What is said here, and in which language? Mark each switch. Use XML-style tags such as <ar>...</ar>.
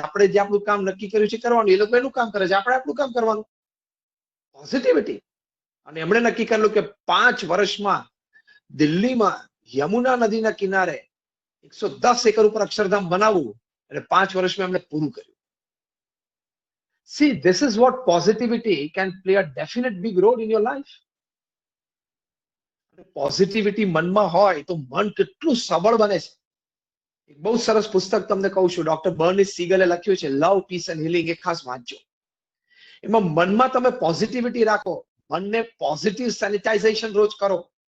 <gu>આપણે જે આપણું કામ નક્કી કર્યું છે કરવાનું. એ લોકો એનું કામ કરે છે, આપણે આપણું કામ કરવાનું. પોઝિટિવિટી. અને એમણે નક્કી કરેલું કે 5 વર્ષમાં દિલ્હીમાં યમુના નદીના કિનારે 110 એકર ઉપર અક્ષરધામ બનાવવું, અને 5 વર્ષમાં એમણે પૂરું કર્યું.</gu> <en>See, this is what positivity can play a definite big role in your life.</en> <gu>Positivity મનમાં હોય તો મન કેટલું સબળ બને છે. એક બહુ સરસ પુસ્તક તમને કહું છું, ડોક્ટર બર્નિસ સીગલે લખ્યું છે, લવ, પીસ એન્ડ હીલિંગ. એ ખાસ વાંચજો. એમાં મનમાં તમે પોઝિટિવિટી રાખો, મનને પોઝિટિવ સેનિટાઇઝેશન રોજ કરો.</gu>